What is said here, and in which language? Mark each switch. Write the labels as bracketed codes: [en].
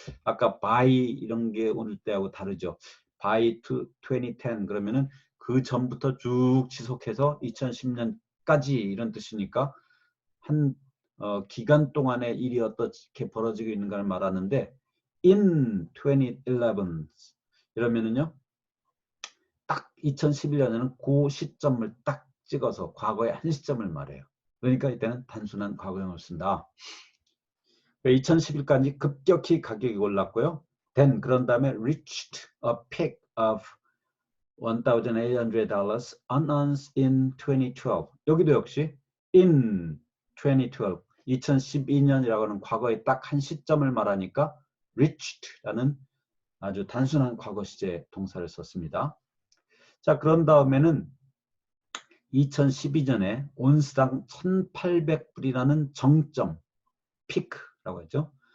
[ko] 아까 by 이런 게 오늘 때하고 다르죠. [en] by 2010 [ko] 그러면은 그 전부터 쭉 지속해서 2010년까지 이런 뜻이니까 한 기간 동안의 일이 어떻게 벌어지고 있는가를 말하는데 [en] in 2011 [ko] 이러면은요. 딱 2011년에는 그 시점을 딱 찍어서 과거의 한 시점을 말해요. 그러니까 이때는 단순한 과거형을 쓴다. 2011까지 급격히 가격이 올랐고요. [en] Then [ko] 그런 다음에 [en] reached a peak of $1,800 an ounce in 2012. [ko] 여기도 역시 [en] in 2012, [ko] 2012년이라고 하는 과거의 딱 한 시점을 말하니까 reached라는 아주 단순한 과거 시제 동사를 썼습니다. 자, 그런 다음에는 2012년에 온스당 1800불이라는 정점, 피크라고 했죠.